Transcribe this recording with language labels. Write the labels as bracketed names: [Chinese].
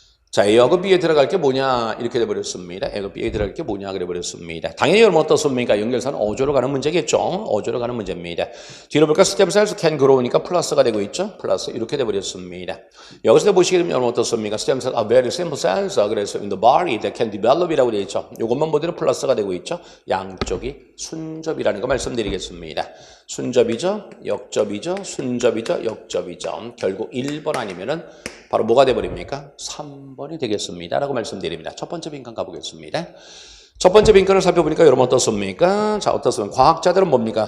[Korean] 자, A하고 B에 들어갈 게 뭐냐 이렇게 돼버렸습니다. A하고 B에 들어갈 게 뭐냐 그래 버렸습니다. 당연히 여러분 어떻습니까? 연결사는 어조로 가는 문제겠죠. 어조로 가는 문제입니다. 뒤로 볼까? [English] stem cells can grow [Korean] 니까 플러스가 되고 있죠. 플러스 이렇게 돼버렸습니다. 여기서 보시게 되면 여러분 어떻습니까? [English] stem cells are very simple cells. [Korean] 그래서 [English] in the body that can develop이라고 되어 있죠. [Korean] 이것만 보더라도 플러스가 되고 있죠. 양쪽이 순접이라는 거 말씀드리겠습니다. 순접이죠. 역접이죠. 순접이죠. 역접이죠. 결국 1번 아니면은 바로 뭐가 돼버립니까? 3번이 되겠습니다. 라고 말씀드립니다. 첫 번째 빈칸 가보겠습니다. 첫 번째 빈칸을 살펴보니까 여러분 어떻습니까? 자, 어떻습니까? 과학자들은 뭡니까?